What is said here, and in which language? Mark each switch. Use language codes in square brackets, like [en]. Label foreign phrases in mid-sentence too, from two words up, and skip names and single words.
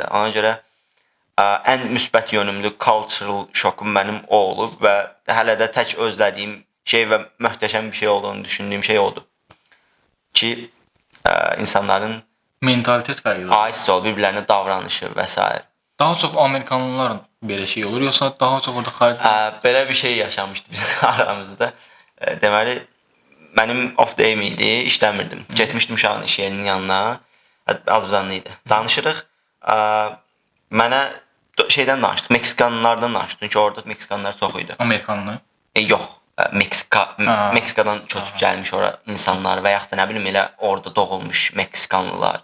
[az] Ona görə ən müsbət yönümlü cultural şokum mənim o olub və hələ də tək özlədiyim şey və möhtəşəm bir şey olduğunu düşündüyüm şey odur. Ki, insanların mentalitet fərqidir. Aizsi ol, bir-birlərinə davranışı və s. Daha çox Amerikanlıların belə şey olur, yoxsa daha çox orada xaricdə? Belə bir şey yaşamışdı bizim aramızda. Deməli, mənim [en] off day- [az] im idi, işləmirdim. Getmişdim uşağın iş yerinin yanına. Azərbaycanlı idi. Danışırıq. Mənə şeydən danışdıq, Meksikanlılardan danışdıq. Çünki orada Meksikanlılar çox idi. Amerikanlı. Yox, Meksikadan köçüb gəlmiş ora insanlar və yaxud da nə bilim elə orada doğulmuş Meksikanlılar.